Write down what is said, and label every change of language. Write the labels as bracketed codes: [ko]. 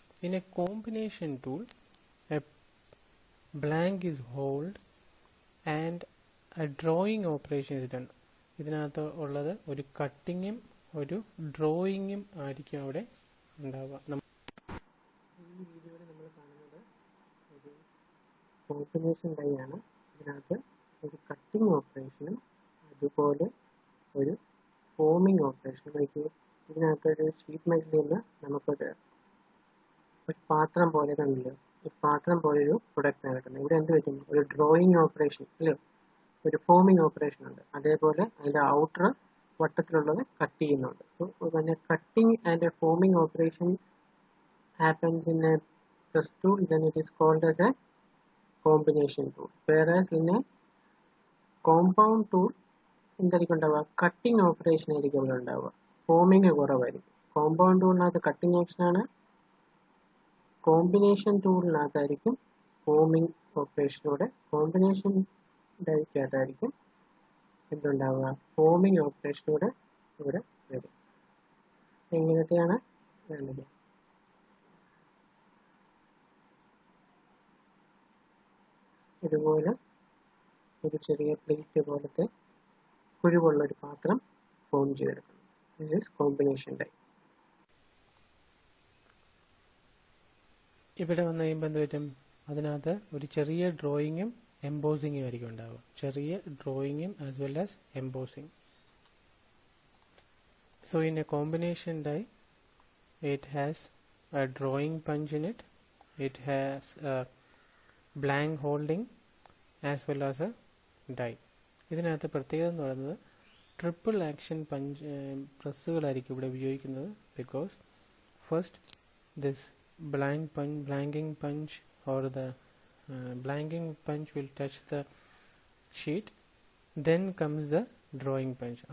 [en] In a combination tool, a blank is held and a drawing operation is done. [ml] ഇതിനകത്ത് ഉള്ളത് ഒരു കട്ടിങ്ങും ഒരു ഡ്രോയിങ്ങും ആയിരിക്കും അവിടെ ഉണ്ടാവുക. ഈ വീഡിയോയിൽ നമ്മൾ കാണുന്നത് ഒരു കോമ്പിനേഷൻ ഡൈ ആണ്. ഇതിനകത്ത് ഒരു കട്ടിങ് ഓപ്പറേഷനും അതുപോലെ ഒരു ഫോമിങ് ഓപ്പറേഷനും. ഇതിനകത്തൊരു ഷീറ്റ് മെറ്റലിൽ നിന്ന് നമുക്കൊരു പാത്രം പോലെ കണ്ടില്ലോ, ഈ പാത്രം പോലെ ഒരു പ്രൊഡക്റ്റ് നടക്കുന്നത്. ഇവിടെ എന്ത് പറ്റും, ഒരു ഡ്രോയിങ് ഓപ്പറേഷൻ അല്ലേ, ഒരു ഫോമിങ് ഓപ്പറേഷൻ ഉണ്ട്. അതേപോലെ അതിൻ്റെ ഔട്ടർ വട്ടത്തിലുള്ളത് കട്ട് ചെയ്യുന്നുണ്ട്. [en] so [ml] പിന്നെ [en] Cutting and a forming operation happens in a press tool, then it is called as a combination tool. Whereas in a compound tool [ml] എന്തായിരിക്കും ഉണ്ടാവുക, കട്ടിങ് ഓപ്പറേഷൻ ആയിരിക്കും ഇവിടെ ഉണ്ടാവുക, ഫോമിങ് കുറവായിരിക്കും. Compound ടൂളിനകത്ത് cutting ആക്ഷനാണ്, combination ടൂളിനകത്തായിരിക്കും forming ഓപ്പറേഷനോടെ. Combination ഡൈക്കകത്തായിരിക്കും എന്തുണ്ടാവുക, forming ഓപ്പറേഷനോടെ ഇവിടെ വരും. എങ്ങനത്തെയാണ് വേണ്ടത്, ഇതുപോലെ ഒരു ചെറിയ പ്ലേറ്റ് പോലത്തെ കുഴിവുള്ളൊരു പാത്രം ഫോം ചെയ്തെടുക്കണം. [en] This is combination die. [ml] ഇവിടെ വന്നു കഴിയുമ്പോൾ എന്ത് പറ്റും, അതിനകത്ത് ഒരു ചെറിയ ഡ്രോയിങ്ങും എംബോസിങ്ങും ആയിരിക്കും ഉണ്ടാവുക. ചെറിയ ഡ്രോയിങ്ങും [en] as well as [ml] embossing. [en] So in a combination die it has a drawing punch in it, it has a blank holding as well as a die. [ml] ഇതിനകത്ത് പ്രത്യേകത എന്ന് പറയുന്നത് ട്രിപ്പിൾ ആക്ഷൻ പ്രസ്സുകളായിരിക്കും ഇവിടെ ഉപയോഗിക്കുന്നത്. [en] Because first this blanking punch or the blanking punch will touch the sheet, then comes the drawing punch.